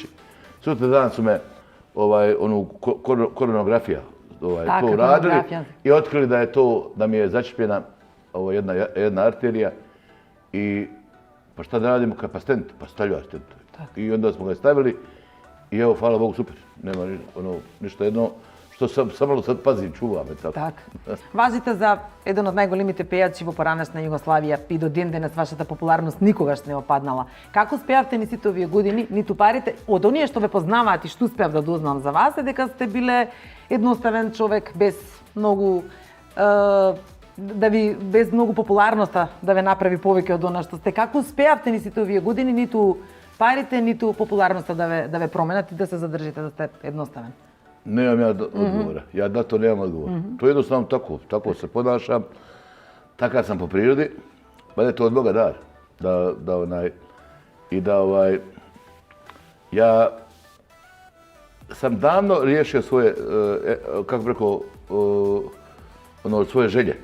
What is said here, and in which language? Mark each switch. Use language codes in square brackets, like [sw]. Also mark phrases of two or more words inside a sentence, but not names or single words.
[bs] Sutra dan su me koronografija to uradili i otkrili da je to, da mi je začepljena jedna arterija i pa šta da radimo, pa stent, pa stavljaju stent. I onda smo ga stavili I evo, hvala Bogu, super. Nema ništa jedno što samo sad pazim, čuvam. [mk] Така. Важите за еден од најголемите пејачи во поранешна Југославија и до ден денес вашата популарност никогаш не опаднала. Како успеавте ни сите овие години, ниту парите, од оние што ве познаваат и што успеав да дознам за вас, е дека сте биле едноставен човек без многу без многу популарноста да ве направи повеќе од она што сте. Како успеавте ни сите овие години, ниту парите, ниту популарноста да ве променат и да се задржите да сте едноставен? [bs] Nemam ja odgovora. Ja na to nemam odgovora. To je jednostavno tako se ponašam, takav sam po prirodi, pa je to od Boga dar. Ja sam davno riješio svoje, kako bi rekao, svoje želje.